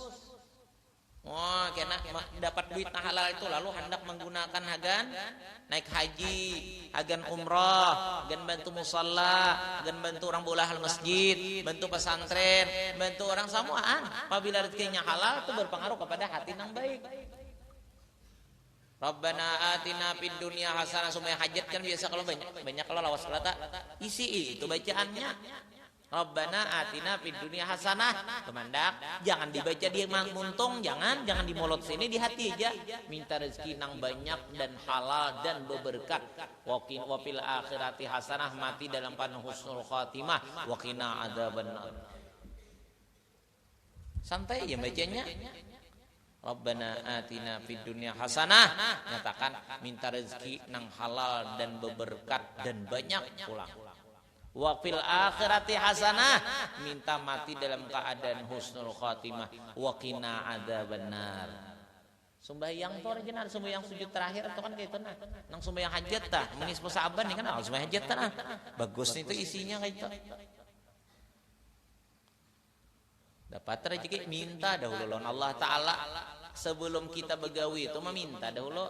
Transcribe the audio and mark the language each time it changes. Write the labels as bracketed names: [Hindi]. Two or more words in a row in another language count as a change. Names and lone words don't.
[Banjar] Wah, kena dapat duit nang halal itu lalu hendak menggunakan hagan naik haji, hagan umrah, hagan bantu musalla, hagan bantu orang bola hal masjid, bantu pesantren, bantu orang samuaan. Apabila rezekinya halal itu berpengaruh kepada hati nang baik. [Arabic] ربنا آتنا في الدنيا حسنة. [Banjar] Supaya hajat kan biasa kalau banyak kalau lawas kelata isi itu bacaannya. [Arabic] ربنا آتنا في الدنيا حسنة. [Banjar] Kemandak jangan dibaca dia muntung, jangan dimolot sini di hati aja. Minta rezeki nang banyak dan halal dan berberkat. [Arabic] وفي الآخرة حسنة, [Banjar] mati dalam panah [Arabic] حسن الخاتمة. وقنا عذاب النار. [Banjar] Santai ya bacanya. [Arabic] ربنا آتنا في الدنيا حسنة. [Banjar] Nyatakan minta rezeki nang halal dan berberkat dan banyak pulang. [Arabic] وفي الآخرة حسنة, [Banjar] minta mati dalam keadaan [Arabic] حسن الخاتمة. وقنا عذاب النار. [Banjar] Sembahyang to original, sembahyang sujud terakhir itu kan kayak itu nah. Nang sembahyang hajat tah, menis saban kan sembahyang hajat tah nah. Bagus itu isinya kayak itu. Dapat rezeki minta dahulu lawan Allah taala sebelum kita begawi itu meminta dahulu.